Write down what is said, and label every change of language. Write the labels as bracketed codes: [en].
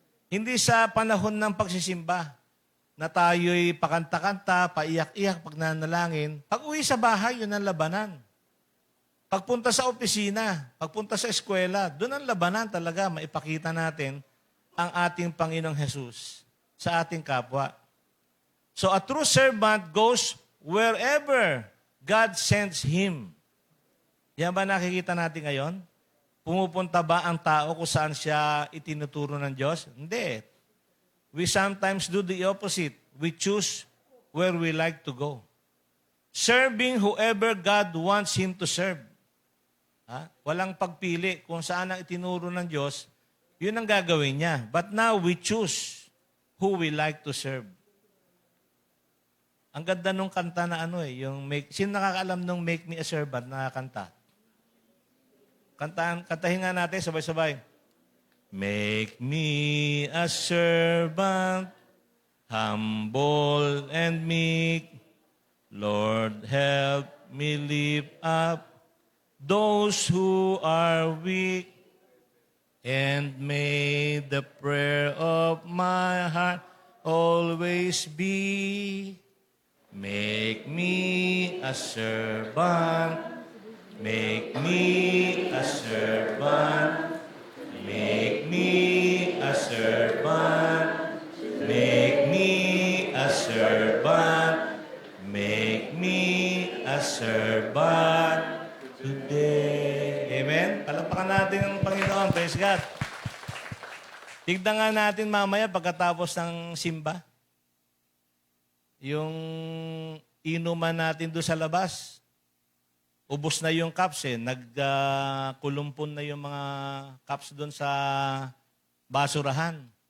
[tl] Hindi sa panahon ng pagsisimba na tayo'y pakanta-kanta, paiyak-iyak, pag nanalangin. Pag uwi sa bahay, yun ang labanan. Pagpunta sa opisina, pagpunta sa eskwela, doon ang labanan talaga, maipakita natin ang ating Panginoong Jesus sa ating kapwa. [en] So a true servant goes wherever God sends him. [tl] Yan ba nakikita natin ngayon? Pumupunta ba ang tao kung saan siya itinuturo ng Diyos? Hindi. [en] We sometimes do the opposite. We choose where we like to go. Serving whoever God wants him to serve. [tl] Walang pagpili kung saan ang itinuro ng Diyos, yun ang gagawin niya. [en] But now we choose who we like to serve. [tl] Ang ganda nung kanta na sino nakakaalam nung Make Me a Servant na kanta? Kantahin nga natin, sabay-sabay. [en] Make me a servant humble and meek. Lord, help me lift up those who are weak, and may the prayer of my heart always be, make me a servant, make me a servant, make me a servant, make me a servant, make me a servant today. Amen? [tl] Palapakan natin ang Panginoon. [en] Praise God. [tl] Tignan nga natin mamaya pagkatapos ng simba. Yung inuman natin doon sa labas. Ubos na yung cups eh. Nagkulumpon na yung mga cups doon sa basurahan.